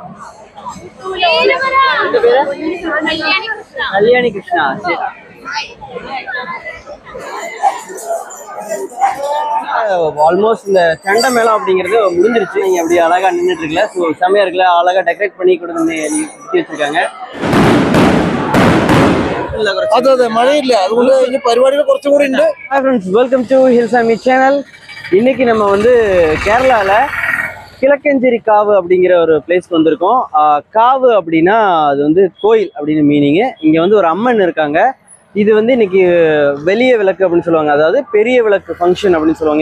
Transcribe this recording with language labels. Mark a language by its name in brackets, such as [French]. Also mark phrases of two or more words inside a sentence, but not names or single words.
[Tamil] கல்யாணி கிருஷ்ணா. ஆல்மோஸ்ட் இந்த சண்டை மேளம் அப்படிங்கிறது முடிஞ்சிருச்சு. நீங்க அப்படி அழகா நின்றுட்டு இருக்கல. ஸோ செம்மையா இருக்குல்ல, அழகா டெக்கரேட் பண்ணி கொடுத்து வச்சிருக்காங்க. [Malayalam] മഴയില്ല, അതുകൊണ്ട് ഇനി പരിപാടികൾ കുറച്ചും കൂടി ഉണ്ട്. [English] Hi friends, welcome to Hilsami channel. [Tamil] இன்னைக்கு நம்ம வந்து கேரளாவில் கிழக்கஞ்சேரி காவு அப்படிங்கிற ஒரு பிளேஸ்க்கு வந்திருக்கோம். காவு அப்படின்னா அது வந்து கோயில் அப்படின்னு மீனிங்கு. இங்கே வந்து ஒரு அம்மன் இருக்காங்க. இது வந்து இன்னைக்கு வெளிய விளக்கு அப்படின்னு சொல்லுவாங்க, அதாவது பெரிய விளக்கு ஃபங்க்ஷன் அப்படின்னு சொல்லுவாங்க.